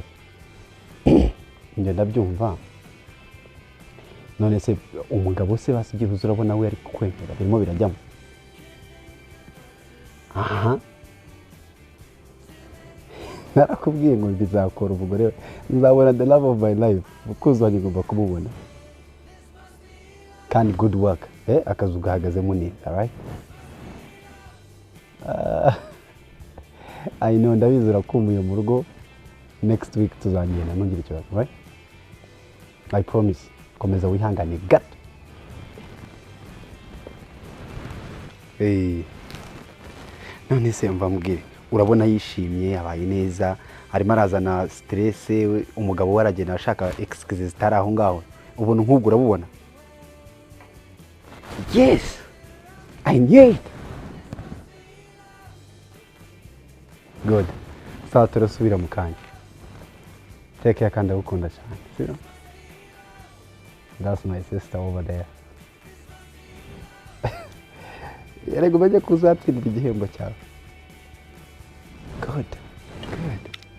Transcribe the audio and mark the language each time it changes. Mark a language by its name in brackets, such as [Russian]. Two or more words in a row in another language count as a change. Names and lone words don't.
[Kinyarwanda] Njye ndabyumva. None se umugabo se basigiye urabona we ari kukwemera birimo birajyamo. Aha. Narakubwiye ngo bizakora umugore nzabona [English] the love of my life [Kinyarwanda] ukuzi wanjye ngomba kumubona kandi [English] good work [Kinyarwanda] akazu gahagazemo neza [English] right I know [Kinyarwanda] ndabizi urakumbuye mu rugo [English] next week [Kinyarwanda] tuzagenda ntugire ikibazo [English] right I promise [Kinyarwanda] komeza wihangane gato none se mva mubwire urabona yishimye abaye neza arimo arazana stress umugabo waragenda ashaka excuses zitari aho ngaho ubuntu nk'ubwo urabubona [English] yes I knew it good [Kinyarwanda] sawa turasubira mu kanya [English] take care [Kinyarwanda] kandi agukunda cyane [English] see that's my sister over there [Kinyarwanda] yarego bajya kuzatsindira igihembo cyawe good